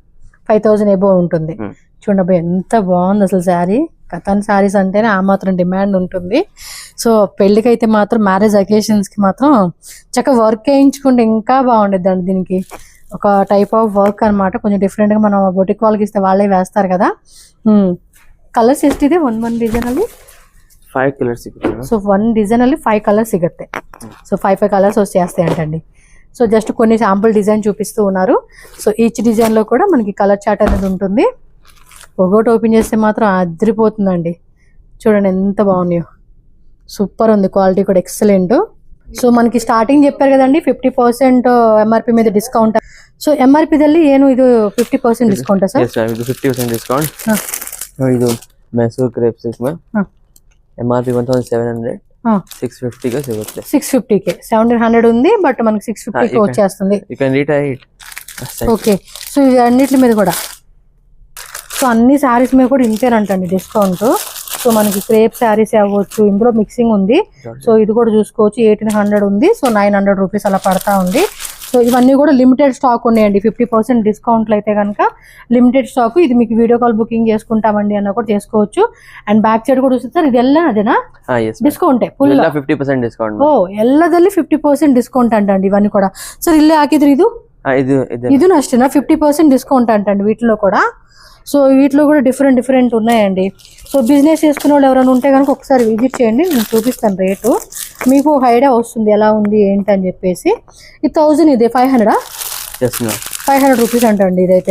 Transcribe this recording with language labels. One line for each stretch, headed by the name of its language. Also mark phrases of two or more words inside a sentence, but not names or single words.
Telugu: 5,000 ఎబో ఉంటుంది. చూడండి ఎంత బాగుంది అసలు శారీ. కతాన్ శారీస్ అంటేనే ఆ మాత్రం డిమాండ్ ఉంటుంది. సో పెళ్ళికి అయితే మాత్రం,
English: marriage occasionsకి
Telugu: మాత్రం చక్కగా వర్క్ వేయించుకుంటే ఇంకా బాగుండేది అండి. దీనికి ఒక
English: type of work
Telugu: అనమాట, కొంచెం డిఫరెంట్గా మనం బొటిక్ వాళ్ళకి ఇస్తే వాళ్ళే వేస్తారు కదా.
Kannada: ಕಲರ್ಸ್ ಎಷ್ಟಿದೆ? ಒಂದು ಡಿಸೈನಲ್ಲಿ 5 ಕಲರ್ಸ್ ಸಿಗುತ್ತೆ. ಸೊ ಒಂದು ಡಿಸೈನಲ್ಲಿ 5 ಕಲರ್ಸ್ ಸಿಗುತ್ತೆ.
Telugu: సో 5 కలర్స్ వచ్చేస్తాయి అంటండి. సో జస్ట్ కొన్ని
English: sample design
Telugu: చూపిస్తూ ఉన్నారు. సో
English: each designలో
Telugu: కూడా మనకి
English: color chart
Telugu: అనేది ఉంటుంది. ఒకటి ఓపెన్ చేస్తే మాత్రం అదిరిపోతుందండి. చూడండి ఎంత బాగున్నాయో, సూపర్ ఉంది, క్వాలిటీ కూడా ఎక్సలెంట్. సో మనకి ಸ್ಟಾರ್ಟಿಂಗ್ చెప్పారు కదండి 50% ఎంఆర్పి మీద డిస్కౌంట్.
Kannada: సో ఎంఆర్పిದಲ್ಲಿ ಏನು ಇದು 50% ಡಿಸ್ಕೌಂಟ್ ಸರ್?
English: yes ma'am,
Kannada: ಇದು 50% ಡಿಸ್ಕೌಂಟ್. ಇದು ಮೈಸೂರು
English: crepe silk ma'am,
Telugu: ఎంఆర్పి 1700, 650 గా సిಗುತ್ತೆ. 650కి 1700 ఉంది, బట్ మనకి 650కి వచ్చేస్తుంది.
English: You can retail it.
Telugu: ఓకే, సో ఇవి అన్నిటి మీద కూడా, సో అన్ని శారీస్ మీద కూడా ఇంతేనంటండి డిస్కౌంట్. సో మనకి క్రేప్ శారీస్ అవ్వచ్చు, ఇందులో మిక్సింగ్ ఉంది. సో ఇది కూడా చూసుకోవచ్చు, 1800 ఉంది. సో 900 రూపీస్ అలా పడతా ఉంది. సో ఇవన్నీ కూడా
English: limited stock
Telugu: ఉన్నాయండి. 50% డిస్కౌంట్లు అయితే కనుక
English: limited stock.
Telugu: ఇది మీకు
English: video call booking
Telugu: చేసుకుంటామండి అన్న కూడా చేసుకోవచ్చు. అండ్
English: back side
Telugu: కూడా చూస్తే సార్ ఇది ಎಲ್ಲ అదేనా
English: discount full
Kannada: 50% ಡಿಸ್ಕೌಂಟ್. ಓ ಎಲ್ಲದಲ್ಲಿ 50% ಡಿಸ್ಕೌಂಟ್
Telugu: అంటండి ఇవన్నీ కూడా. సార్
Kannada: ಇಲ್ಲೆ ಹಾಕಿದ್ರಿ ಇದು
Telugu: అಷ್ಟేనా 50% డిస్కౌంట్ అంటండి వీటిలో కూడా. సో వీటిలో కూడా డిఫరెంట్ ఉన్నాయండి. సో బిజినెస్ చేసుకునే వాళ్ళు ఎవరైనా ఉంటే కనుక ఒకసారి విజిట్ చేయండి, నేను చూపిస్తాను రేటు, మీకు ఒక ఐడియా వస్తుంది ఎలా ఉంది ఏంటి అని చెప్పేసి. ఇది 1000, ఇది 500 రూపీస్ అంటండి ఇదైతే.